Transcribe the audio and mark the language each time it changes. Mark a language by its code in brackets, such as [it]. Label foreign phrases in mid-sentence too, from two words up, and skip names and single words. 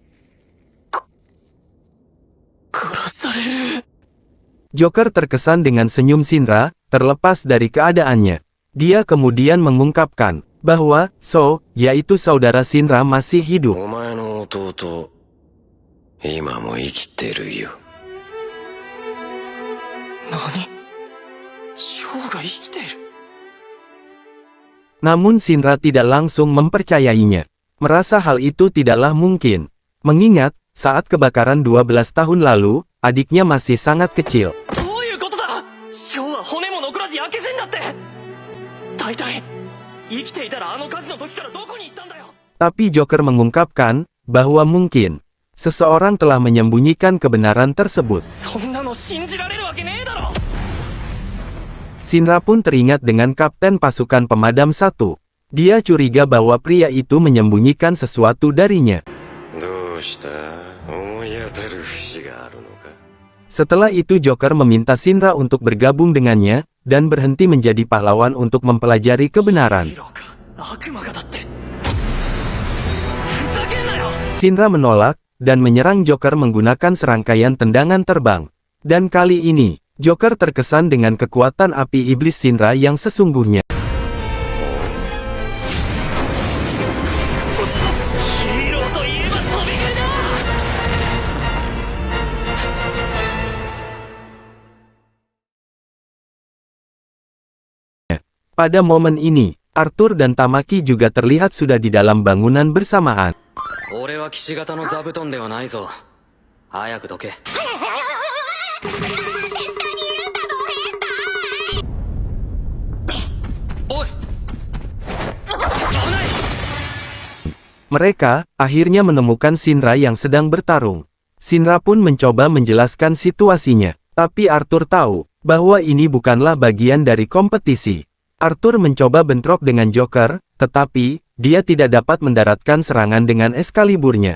[ja] 殺される [id] Joker terkesan dengan senyum Shinra, terlepas dari keadaannya. Dia kemudian mengungkapkan, bahwa, So, yaitu saudara Shinra masih hidup. [ja] お前の弟、今も生きてるよ。何ショウが生きている [id] Namun Shinra tidak langsung mempercayainya. Merasa hal itu tidaklah mungkin. Mengingat, saat kebakaran 12 tahun lalu, adiknya masih sangat kecil. [ja] どういうことだショウは骨も残らず焼け死んだって大体生きていたらあの火事の時からどこに行ったんだよ [id] Tapi Joker mengungkapkan, bahwa mungkin, seseorang telah menyembunyikan kebenaran tersebut. [ja] そんなの信じられるわけねえだろ [id] Shinra pun teringat dengan kapten pasukan pemadam 1. Dia curiga bahwa pria itu menyembunyikan sesuatu darinya. [ja] どうした？思い当たる節があるのか？ [id] Setelah itu Joker meminta Shinra untuk bergabung dengannya, dan berhenti menjadi pahlawan untuk mempelajari kebenaran. [ja] ヒーローか悪魔がだってふざけんなよ [id] Shinra menolak, dan menyerang Joker menggunakan serangkaian tendangan terbang. Dan kali ini, Joker terkesan dengan kekuatan api iblis Shinra yang sesungguhnya. [ja] ヒーローといえば飛び蹴りだ [id] Pada momen ini, Arthur dan Tamaki juga terlihat sudah di dalam bangunan bersamaan. [ja] 俺は騎士型の座布団ではないぞ。早くどけ。おい。危ない。 [id] Mereka akhirnya menemukan Shinra yang sedang bertarung. Shinra pun mencoba menjelaskan situasinya, tapi Arthur tahu bahwa ini bukanlah bagian dari kompetisi. Arthur mencoba bentrok dengan Joker, tetapi dia tidak dapat mendaratkan serangan dengan Excaliburnya.